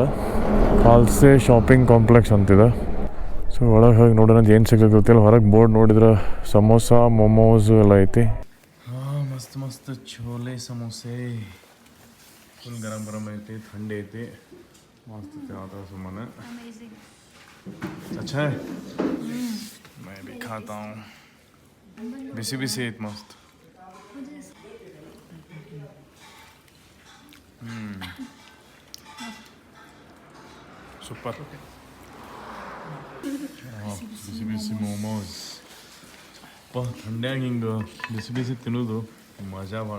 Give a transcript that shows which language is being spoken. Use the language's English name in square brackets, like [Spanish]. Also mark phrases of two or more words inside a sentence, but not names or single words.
[Kannada] ಕಾಲ್ಸೆ ಶಾಪಿಂಗ್ ಕಾಂಪ್ಲೆಕ್ಸ್ ಅಂತಿದೆ. ಸೊ ಒಳಗೆ ಹೋಗಿ ನೋಡೋಣ ಏನು ಸಿಗ್ತದೆ ಗೊತ್ತಿಲ್ಲ. ಹೊರಗೆ ಬೋರ್ಡ್ ನೋಡಿದ್ರೆ ಸಮೋಸ ಮೊಮೋಸ್ ಎಲ್ಲ ಐತಿ. ಹಾಂ, ಮಸ್ತ್ ಛೋಲೆ ಸಮೋಸೆ. ಫುಲ್ ಗರಂ ಐತಿ, ಥಂಡಿ ಐತಿ, ಮಸ್ತ್ ಐತಿ. [Hindi] ಸುಮ್ಮನೆ अच्छा है, मैं भी खाता हूँ. [Kannada] ಬಿಸಿ ಐತ ಮಸ್ತ. ಸೂಪರ್. ಬಿಸಿ ಮೋಮೋಸ್. ಥಂಡ್ಯಾಗ ಹಿಂಗೆ ಬಿಸಿ ತಿನ್ನೋದು ಮಜಾ ಭಾಳ.